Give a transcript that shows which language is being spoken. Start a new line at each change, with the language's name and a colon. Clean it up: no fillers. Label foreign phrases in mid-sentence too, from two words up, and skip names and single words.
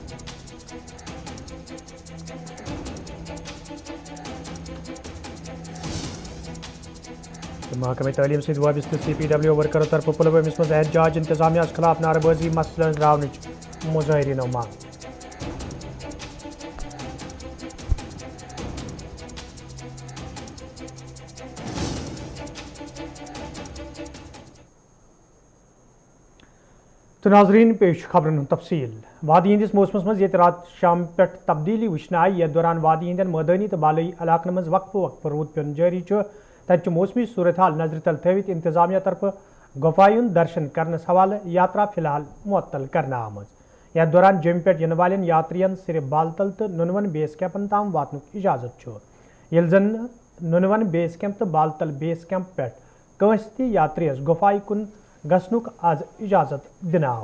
Kashmiri: महकमे तालीम से वाबस्त CPW वर्कर तरफ पुलवामा मज एहतजाज इंतजामिया खिलाफ नारेबाजी मसलन रावन मुजाहरीन मांग। तो नाजरीन पेश खबरन तफसील वादी हंदिस मौसमस मज ये रात शाम पे तब्दीली वुचन आई यथ दौरान वादी हंदन मैदानी तो बालई इलाकन मज वक्फ रूद पेन जारी तत मौसमी सूरत हाल नजर तल थवित इंतजामिया तरफ गुफायुन दर्शन करने हवाले यात्रा फिलहाल मुअत्तल करना आमज। यथ दौरान जम पे इन वालन यात्रियन सिर्फ बालतल तो नुनवन बेस कैंपन ताम वातनुक इजाजत ये जन नुनवन बेस कैंप तो बालतल बेस कैंप पे कंस ति यात्रियस गुफाई कुन गसनुक आज इजाजत दिन आव।